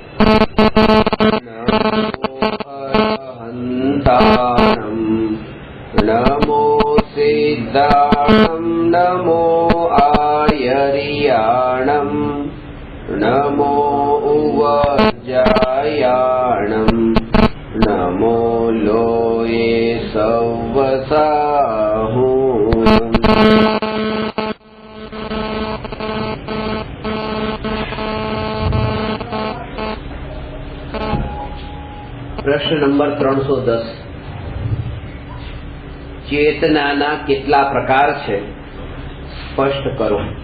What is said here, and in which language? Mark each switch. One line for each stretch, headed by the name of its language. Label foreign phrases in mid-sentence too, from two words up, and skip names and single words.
Prakrit languages: नमो सिद्धाणं नमो आयर्याणं नमो उवज्जायाणं नमो लोये सवसाहूणम्।
Gujarati: પ્રશ્ન નંબર 310. ચેતનાના કેટલા પ્રકાર છે સ્પષ્ટ કરો.